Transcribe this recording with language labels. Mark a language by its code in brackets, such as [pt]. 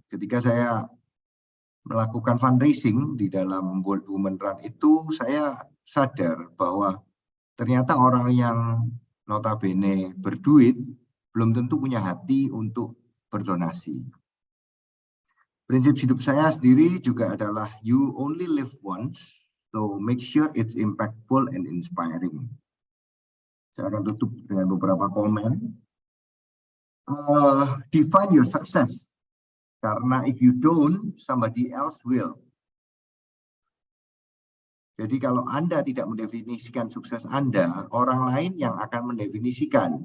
[id] Ketika saya melakukan fundraising di dalam World Women Run itu, saya sadar bahwa ternyata orang yang notabene berduit belum tentu punya hati untuk berdonasi. Prinsip hidup saya sendiri juga adalah [en] you only live once. So make sure it's impactful and inspiring. [id] Saya akan tutup dengan beberapa komen. [en] Define your success. [id] Karena [en] if you don't, somebody else will. [id] Jadi kalau Anda tidak mendefinisikan sukses Anda, orang lain yang akan mendefinisikan.